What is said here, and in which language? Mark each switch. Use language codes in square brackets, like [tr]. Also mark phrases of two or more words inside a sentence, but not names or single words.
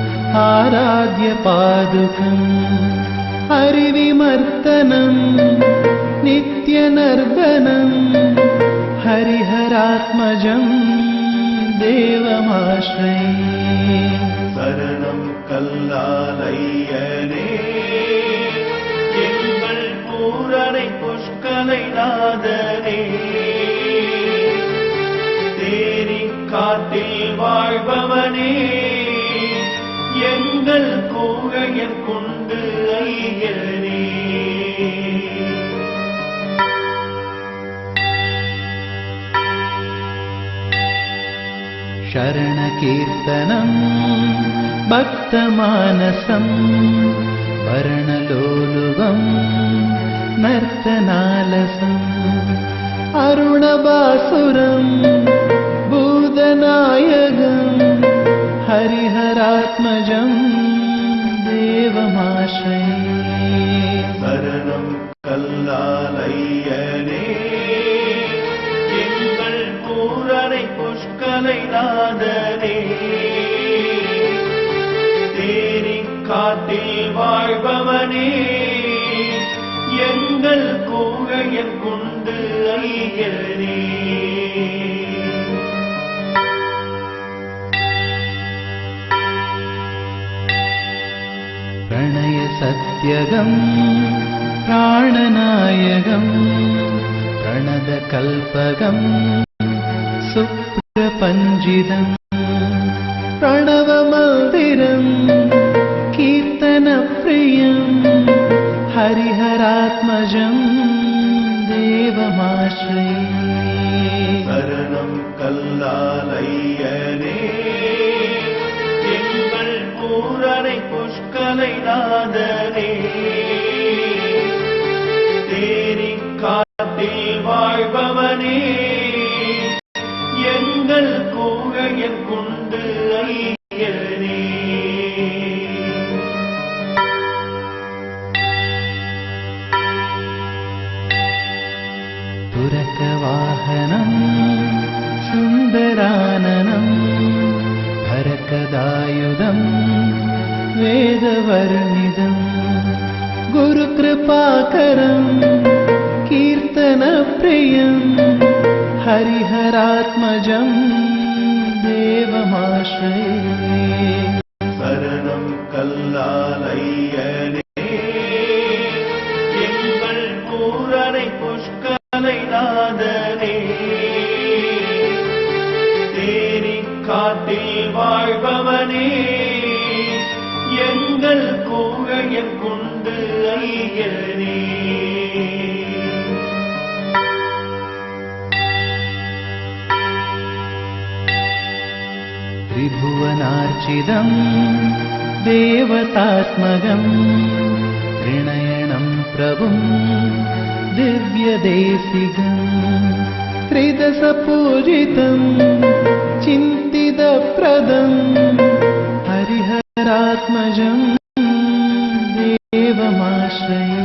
[sa] आराध्य पादुकम् हरिविमर्दनम् नित्यनर्दनम् हरिहरात्मजं देवमाश्रये [ta] சரணம் கல்லாலய்யனே எங்கள் பூரணை புஷ்கலை நாதனே தேரி காட்டில் வாழ்பவனே எங்கள் கூழையன் கொண்டு ஐயனே [sa] शरणकीर्तनम् भक्तमानसम् वर्णलोलुवम् नर्तनालसम् अरुणबासुरम् भूतनायकम् हरिहरात्मजं देवमाश्रये [ta] சரணம் கல்லாலய்யனே எங்கள் பூரணை புஷ்கலை நாதனே தேரி காட்டில் வாழ்பவனே எங்கள் கூழையன் கொண்டு ஐயனே [sa] प्रणय सत्यगम् प्राणनायकम् प्रणदकल्पगम् सुप्रपञ्जितम् प्रणवमन्दिरम् कीर्तनप्रियम् हरिहरात्मजं देवमाश्रये [ta] சரணம் கல்லாலய்யனே எங்கள் பூரணை புஷ்கலை நாதனே தேரி காட்டில் வாழ்பவனே எங்கள் கூழையன் கொண்டு ஐயனே [sa] पुरकवाहनम् सुन्दराननम् भरकदायुधम् वेदवर्णिदम् गुरुकृपाकरम् कीर्तनप्रियम् हरिहरात्मजं देवमाश्रये [ta] சரணம் கல்லாலய்யனே எங்கள் பூரணை புஷ்கலை நாதனே தேரி காட்டில் வாழ்பவனே எங்கள் கூழையன் கொண்டு ஐயனே [sa] त्रिभुवनार्चितम् देवतात्मकम् त्रिनयनं प्रभुम् दिव्यदेशिकम् त्रिदशपूजितम् चिन्तितप्रदम् हरिहरात्मजं देवमाश्रये